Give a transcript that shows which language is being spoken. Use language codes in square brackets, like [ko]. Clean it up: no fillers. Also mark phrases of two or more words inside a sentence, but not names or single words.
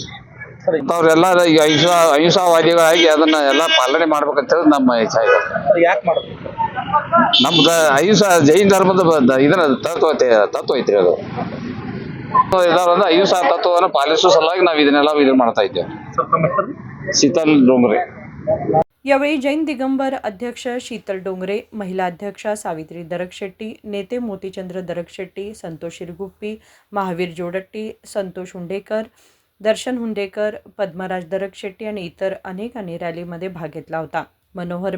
[kn] ಅವರೆಲ್ಲ ಈಗ ಅಹಿಂಸಾವಾದಿಗಳಾಗಿ ಅದನ್ನ ಎಲ್ಲ ಪಾಲನೆ ಮಾಡ್ಬೇಕಂತ ಹೇಳಿ ನಮ್ಮ ಇಚ್ಛೆ ಇದೆ। ಯಾಕೆ ಮಾಡಬೇಕು? ನಮ್ದು ಅಹಿಂಸಾ ಜೈನ ಧರ್ಮದ ಇದನ್ನ ತತ್ವ ಐತ್ರಿ ಅದು। ಇದರಿಂದ ಅಹಿಂಸಾ ತತ್ವವನ್ನು ಪಾಲಿಸುವ ಸಲುವಾಗಿ ನಾವು ಇದನ್ನ ಮಾಡ್ತಾ ಇದ್ದೇವೆ। [mr] शीतल डोंगरे। यावेळी जैन दिगंबर अध्यक्ष शीतल डोंगरे, महिला अध्यक्षा सावित्री दरकशेट्टी, नेते मोतीचंद्र दरकशेट्टी, संतोष शिरगुप्पी, महावीर जोडट्टी, संतोष हुंडेकर, दर्शन हुंडेकर, पद्मराज दरकशेट्टी आणि इतर अनेकांनी रॅलीमध्ये भाग घेतला होता।